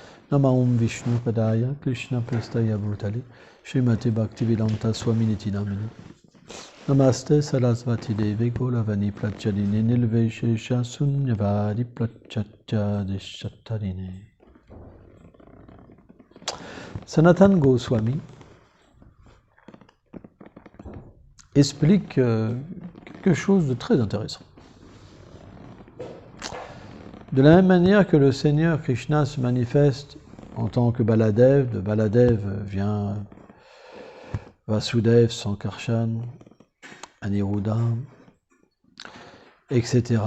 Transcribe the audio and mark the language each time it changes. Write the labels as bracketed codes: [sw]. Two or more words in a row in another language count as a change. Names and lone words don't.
[sa] Namaum Vishnu Padaya Krishna Prestaya Bhutale Srimate Bhaktivedanta Swaminiti Namini Namaste Sarasvati Devi Golavani Prachadine Nilveshesha Sunyavadi Prachatya Deshatarine. [fr] Sanatan Goswami explique quelque chose de très intéressant. De la même manière que le Seigneur Krishna se manifeste en tant que Baladev, de Baladev vient Vasudev, Sankarshan, Aniruddha, etc.